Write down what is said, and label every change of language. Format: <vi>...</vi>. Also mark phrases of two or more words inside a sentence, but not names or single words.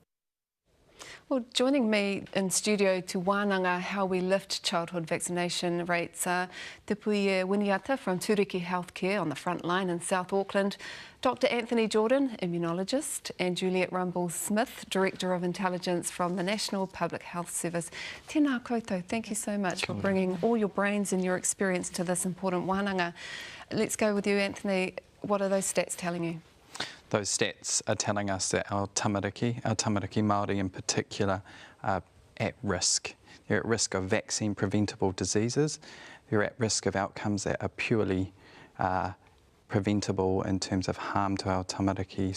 <en>Well, joining me in studio to wānanga how we lift childhood vaccination rates are Te Puie Winiata from Turiki Healthcare on the front line in South Auckland, Dr Anthony Jordan, immunologist, and Juliet Rumble-Smith, Director of Intelligence from the National Public Health Service.</en> <mi>Tēnā koutou,</mi> <en>thank you so much for bringing all your brains and your experience to this important wānanga. Let's go with you, Anthony. What are those stats telling you? Those stats are telling us that our</en> <mi>tamariki Māori</mi> <en>in particular, are at risk. They're at risk of vaccine preventable diseases. They're at risk of outcomes that are purely preventable in terms of harm to our tamariki.</en>